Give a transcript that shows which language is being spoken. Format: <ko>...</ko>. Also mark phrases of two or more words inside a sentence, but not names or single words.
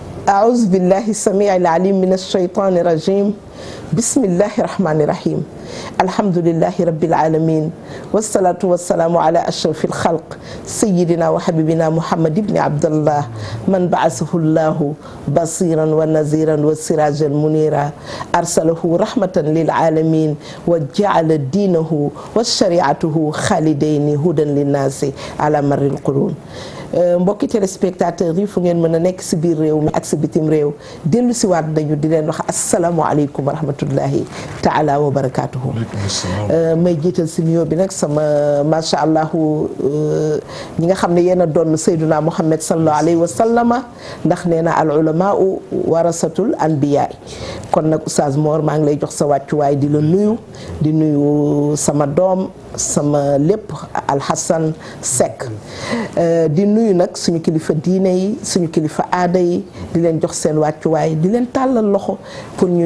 <ar>أعوذ بالله السميع العليم من الشيطان الرجيم بسم الله الرحمن الرحيم الحمد لله رب العالمين والصلاة والسلام على أشرف الخلق سيدنا وحبيبنا محمد بن عبد الله من بعثه الله بصيرا ونذيرا وسراجا منيرا أرسله رحمة للعالمين وجعل دينه وشريعته خالدين هدى للناس على مر القرون.</ar> <wo>mbokki téléspectateurs yi fu ngeen mën a nekk si biir réew mi ak si bitim réew dellu si waat nañu di leen wax</wo> <ar>السلام عليكم ورحمة الله تعالى وبركاته.</ar> <wo>may jiital si nuyoo bi nag sama</wo> <ar>ما شاء الله</ar> <wo>ñi nga xam ne yéen a doon Seyduna Muhammad</wo> <ar>صلى الله عليه وسلم</ar> <wo>ndax nee na</wo> <ar>العلماء ورثة الأنبياء</ar> <wo>kon nag Oustaz Mor maa ngi lay jox sa wàccuwaay di la nuyu di nuyu sama doom sama lépp Alxasan Seck di nuyu nag suñu kilifa diine yi suñu kilifa aada yi di leen jox seen wàccuwaay di leen tàllal loxo pour ñu</wo>